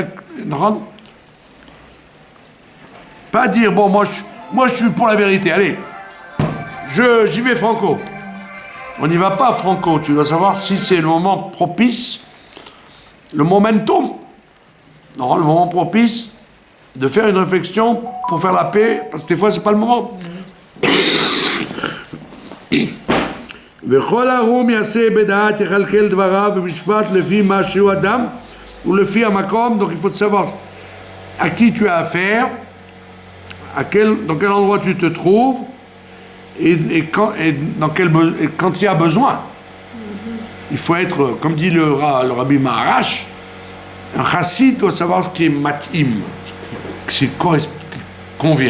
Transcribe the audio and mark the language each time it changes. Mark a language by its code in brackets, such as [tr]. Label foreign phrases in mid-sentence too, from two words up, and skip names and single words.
[fr] Pas dire, bon, moi je suis pour la vérité, allez, j'y vais franco. On n'y va pas franco, tu dois savoir si c'est le moment propice, le momentum, le moment propice de faire une réflexion pour faire la paix, parce que des fois c'est pas le moment. [he] וכל ערום יעשה בדעת יכלכל דבריו במשפט לפי מה שהוא אדם ולפי המקום. [fr] Donc il faut savoir à qui tu as affaire, dans quel endroit tu te trouves et quand il y a besoin. Il faut être, comme dit le Rabbi Maharash, un chassid doit savoir ce qui est matim, ce qui convient.